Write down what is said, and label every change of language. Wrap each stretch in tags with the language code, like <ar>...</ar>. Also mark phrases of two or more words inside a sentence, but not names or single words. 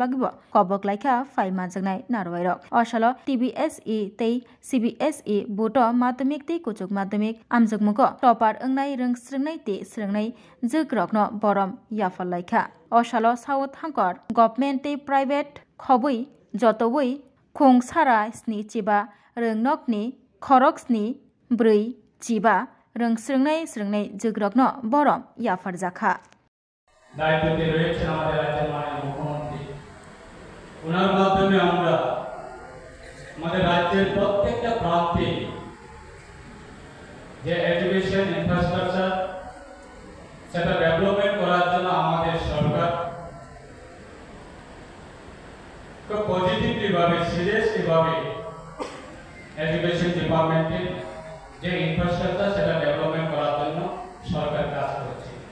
<trp>bagai ba kobok laikha fai manjaknai narwai rok osalo TBSE tei CBSE boto madhyamik tei kuchuk madhyamik amjakmuko topar angnai rang srengnai te srengnai juk rokno borom yafal laikha Osalo South Hankor Government te Private Khobui Jotobui Khung Sara Sni Chiba Rung Nokni Khorok Sni Brui Chiba Rung Srengnai Jugrokno Borom Yafar Jakha</trp> <bn>দায়িত্বে রয়েছেন আমাদের রাজ্যের মাননীয় মুখ্যমন্ত্রী ওনার মাধ্যমে আমরা আমাদের রাজ্যের প্রত্যেকটা প্রান্তে যে</bn> <en>education infrastructure</en> <bn>সেটা ডেভেলপমেন্ট করার জন্য আমাদের সরকার খুব পজিটিভলি ভাবে সিরিয়াসলি ভাবে</bn> <en>education department's</en> <bn>যে ইনফ্রাস্ট্রাকচার সেটা ডেভেলপমেন্ট করার জন্য সরকার কাজ করছে</bn>